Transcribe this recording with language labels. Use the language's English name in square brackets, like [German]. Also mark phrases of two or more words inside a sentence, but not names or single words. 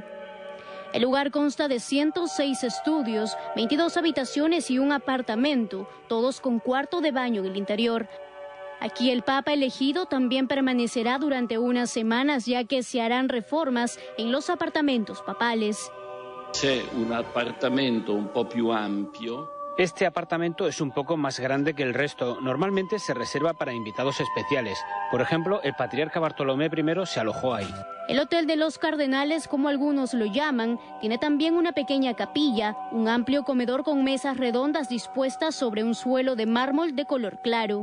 [Spanish] El lugar consta de 106 estudios, 22 habitaciones y un apartamento, todos con cuarto de baño en el interior. Aquí el Papa elegido también permanecerá durante unas semanas, ya que se harán reformas en los apartamentos papales. [Italian] C'è un appartamento un po' più ampio. [Spanish] Este apartamento es un poco más grande que el resto. Normalmente se reserva para invitados especiales. Por ejemplo, el patriarca Bartolomé I se alojó ahí. El Hotel de los Cardenales, como algunos lo llaman, tiene también una pequeña capilla, un amplio comedor con mesas redondas dispuestas sobre un suelo de mármol de color claro.